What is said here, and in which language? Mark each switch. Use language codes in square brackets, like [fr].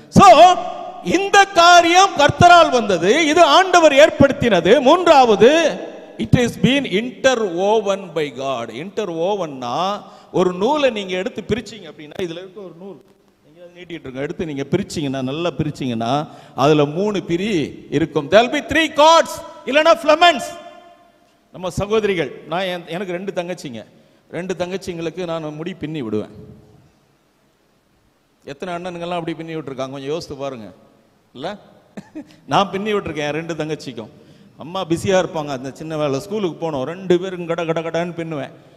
[ta] So இந்த காரியம் கர்த்தரால் வந்தது, இது ஆண்டவர் ஏற்படுத்தினது. மூன்றாவது, [en] It is been interwoven by God. [ta] இன்டர்வோவன்னா ஒரு நூலை நீங்க எடுத்து பிரிச்சிங்க அப்படின்னா, இதுல இருக்க ஒரு நூல் நீங்க நீட்டிட்டு இருக்க எடுத்து நீங்க பிரிச்சிங்கன்னா, நல்லா பிரிச்சிங்கன்னா அதுல 3 பிரி இருக்கும். [en] there will be 3 cords [ta] இல்லனா [en] Filaments. [ta] நம்ம சகோதரிகள், நான் எனக்கு 2 தங்கச்சிங்க. 2 தங்கச்சிங்களுக்கு நான் முடி பின்னி விடுவேன். எத்தனை அண்ணனுங்கெல்லாம் அப்படி பின்னி விட்டுருக்காங்க கொஞ்சம் யோசித்து பாருங்க இல்ல. நான் பின்னி விட்டுருக்கேன் 2 தங்கச்சிக்கும். அம்மா பிஸியாக இருப்பாங்க, அந்த சின்ன வேலை, ஸ்கூலுக்கு போனோம், 2 பேரும் கட கட கடன்னு பின்னுவேன்.